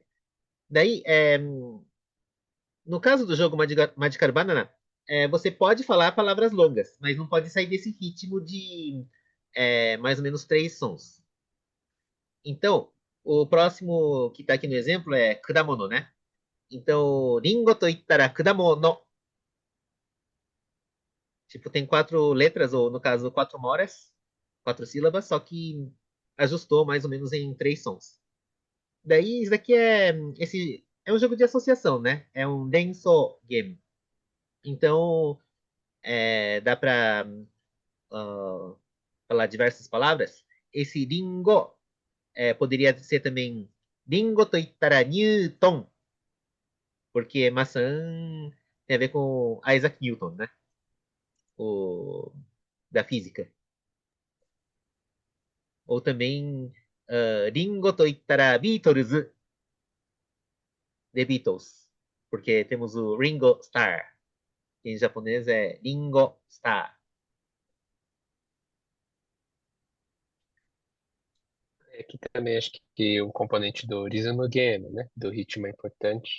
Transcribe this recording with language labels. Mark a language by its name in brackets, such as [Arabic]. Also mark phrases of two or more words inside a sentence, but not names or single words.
[Portuguese] Daí, no caso do jogo Magic Banana, você pode falar palavras longas, mas não pode sair desse ritmo de mais ou menos 3 sons. Então, o próximo que está aqui no exemplo é kudamono, né? Então, [Japanese] りんごといったら果物. [Portuguese] Tipo, tem 4 letras, ou no caso, 4 moras, 4 sílabas, só que ajustou mais ou menos em 3 sons. Daí, isso daqui é um jogo de associação, né? É um denso game. Então, dá para falar diversas palavras. Esse ringo poderia ser também [Japanese] りんごといったら [Portuguese] Newton, porque maçã tem a ver com Isaac Newton, né? O, da física. Ou também [Japanese] りんごといったら [Portuguese] Beatles, The Beatles, porque temos o Ringo Starr, que em japonês é Ringo Starr. Aqui também acho que o componente do rhythm no game, né? Do ritmo é importante.